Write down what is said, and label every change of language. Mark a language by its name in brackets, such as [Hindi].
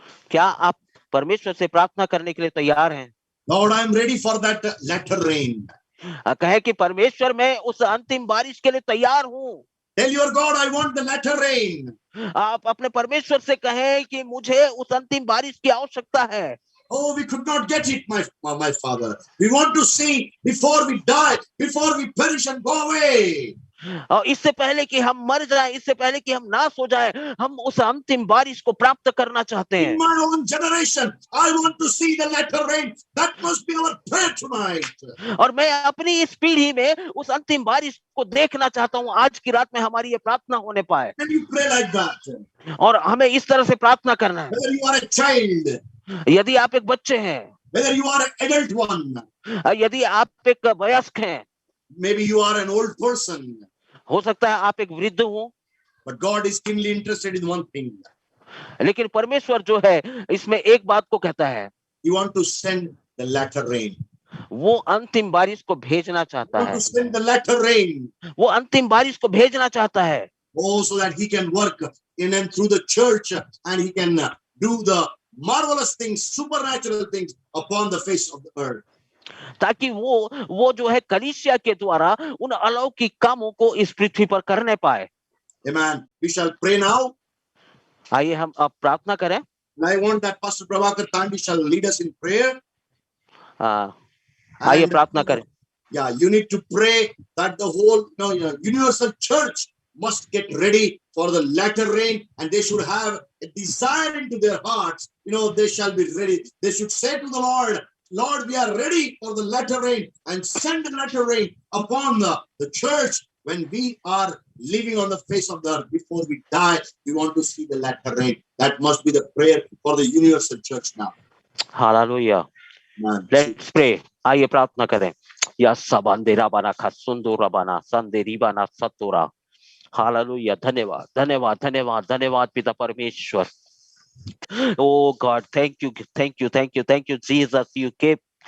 [Hindi] क्या आप परमेश्वर से प्रार्थना करने के लिए तैयार हैं? [English] Lord, I am ready for that latter rain. [Hindi] कहे कि परमेश्वर मैं उस अंतिम बारिश के लिए तैयार हूँ। [English] Tell your God, I want the latter rain. [Hindi] आप अपने परमेश्वर से कहें कि मुझे उस अंतिम बारिश की आवश्यकता है। [English] Oh, we could not get it, my Father. We want to see before we die, before we perish and go away. [Hindi] और इससे पहले कि हम मर जाएं, इससे पहले कि हम नाश हो जाएं, हम उस अंतिम बारिश को प्राप्त करना चाहते हैं। [English] In my own generation, I want to see the latter rain. That must be our prayer tonight. [Hindi] और मैं अपनी इस पीढ़ी में उस अंतिम बारिश को देखना चाहता हूँ। आज की रात में हमारी ये प्रार्थना होने पाए। [English] Can you pray like that? [Hindi] और हमें इस तरह से प्रार्थना करना है। [English] Whether you are a child, [Hindi] यदि आप एक बच्चे हैं, [English] whether you are an adult one, [Hindi] यदि आप एक वयस्क हैं, [English] maybe you are an old person, [Hindi] हो सकता है आप एक वृद्ध हो, [English] but God is keenly interested in one thing. [Hindi] लेकिन परमेश्वर जो है इसमें एक बात को कहता है, [English] He wants to send the latter rain. [Hindi] वो अंतिम बारिश को भेजना चाहता [English] He [Hindi] है। [English] wants to send the latter rain. [Hindi] वो अंतिम बारिश को भेजना चाहता है। [English] Oh, so that he can work in and through the church, and he can do the marvelous things, supernatural things upon the face of the earth. [Hindi] ताकि वो जो है कलीसिया के द्वारा उन अलौकिक कामों को इस पृथ्वी पर करने पाए। [English] Amen. We shall pray now. [Hindi] आइए हम अब प्रार्थना करें। [English] And I want that Pastor Prabhakar Tandi shall lead us in prayer. [Hindi] आइए प्रार्थना करें। [English] Yeah, you need to pray that the whole universal church must get ready for the latter rain, and they should have a desire into their hearts. They shall be ready. They should say to the Lord, Lord, we are ready for the latter rain, and send the latter rain upon the church when we are living on the face of the earth. Before we die, we want to see the latter rain. That must be the prayer for the universal church now. Hallelujah. Let's pray. [Hindi] आइए प्रार्थना करें। या सबंदेरा बना खसुंदोरा बना संदेरी बना सतोरा। Hallelujah. धन्यवाद धन्यवाद धन्यवाद धन्यवाद पिता परमेश्वर। [English] Oh God, thank you Jesus. You gave